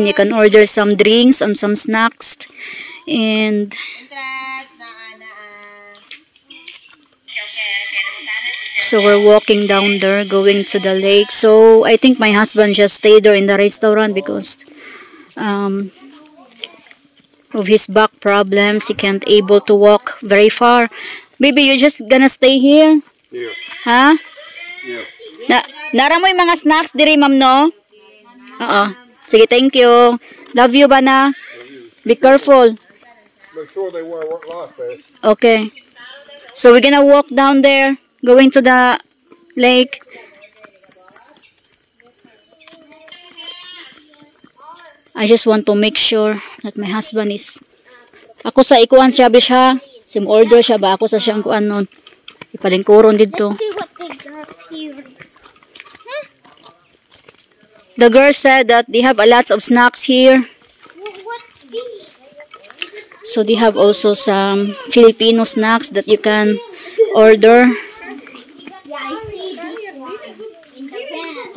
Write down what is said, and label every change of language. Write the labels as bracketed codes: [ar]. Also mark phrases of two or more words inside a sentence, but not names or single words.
[en] You can order some drinks and some snacks. And so we're walking down there, going to the lake. So I think my husband just stayed there in the restaurant because of his back problems. He can't able to walk very far. Baby, you just gonna stay here? Yeah. Huh? Yeah. [hil] Nara mo yung mga snacks diri, ma'am, no? Oo. Sige, [en] thank you. Love you, Bana. Be careful. Make sure they wear life vests. Okay. So we're gonna walk down there, going to the lake. I just want to make sure that my husband is... [hil] Ako sa ikuan siya, bish, ha? Sim order siya ba? Ako sa siyang kuan nun. Ipalingkuron dito. [en] Let's see what they got here. The girl said that they have a lot of snacks here. What's this? So they have also some Filipino snacks that you can order. Yeah, I see this one in the van.